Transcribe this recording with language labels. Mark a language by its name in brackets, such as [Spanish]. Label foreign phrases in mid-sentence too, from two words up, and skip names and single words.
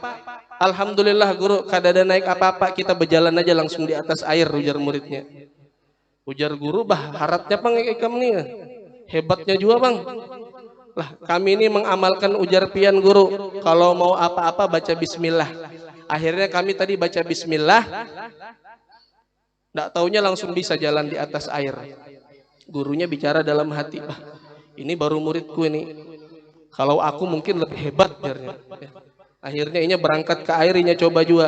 [Banjar] Alhamdulillah guru, kada ada naik apa-apa, kita berjalan aja langsung di atas air, ujar muridnya. Ujar guru, bah haratnya bang ikam nih, hebatnya juga bang. Lah kami ini mengamalkan ujar pian guru, kalau mau apa-apa baca bismillah. [Indonesian] Akhirnya kami tadi baca bismillah, ndak taunya langsung bisa jalan di atas air. Gurunya bicara dalam hati, ini baru muridku ini. [Banjar] Kalau aku mungkin lebih hebat, ujarnya. Akhirnya inya berangkat ke air, inya coba juga.